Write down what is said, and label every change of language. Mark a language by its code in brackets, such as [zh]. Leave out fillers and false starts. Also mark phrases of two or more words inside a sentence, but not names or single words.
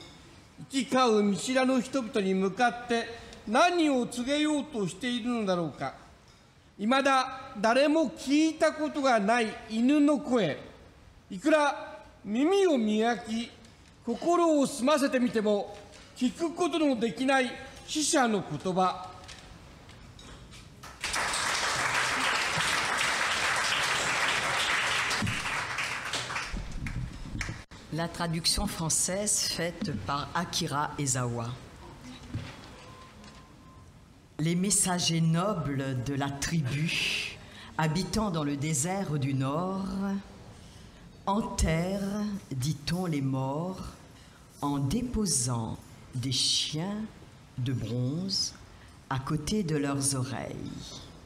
[ja] 行き交う見知らぬ人々に向かって何を告げようとしているのだろうか。いまだ誰も聞いたことがない犬の声。いくら耳を磨き心を澄ませてみても聞くことのできない死者の言葉。 [fr] La traduction française faite par Akira Ezawa. Les messagers nobles de la tribu, habitant dans le désert du Nord, enterrent, dit-on, les morts en déposant des chiens de bronze à côté de leurs oreilles.